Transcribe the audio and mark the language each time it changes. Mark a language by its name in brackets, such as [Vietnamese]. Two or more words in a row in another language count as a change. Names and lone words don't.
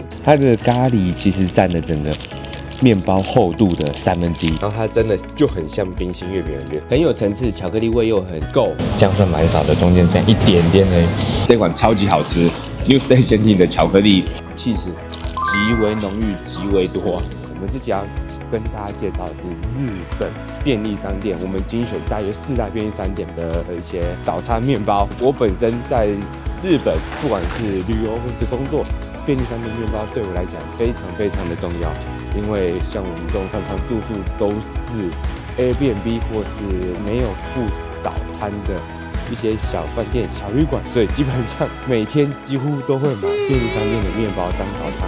[Chinese] 它的咖喱其實佔了整個麵包厚度的1/3，然後它真的就很像冰心月餅的感覺，很有層次，巧克力味又很夠，薑算蠻少的，中間這樣一點點而已。這款超級好吃 ，Newsday 限定的巧克力起司極為濃郁，極為多。我們這家跟大家介紹的是日本便利商店，我們精選大約4大便利商店的一些早餐麵包。我本身在日本，不管是旅遊或是工作，便利商店麵包對我來講非常非常的重要。因為像我们这种常常住宿都是 Airbnb 或是沒有附早餐的一些小飯店、小旅館，所以基本上每天幾乎都會買便利商店的麵包當早餐。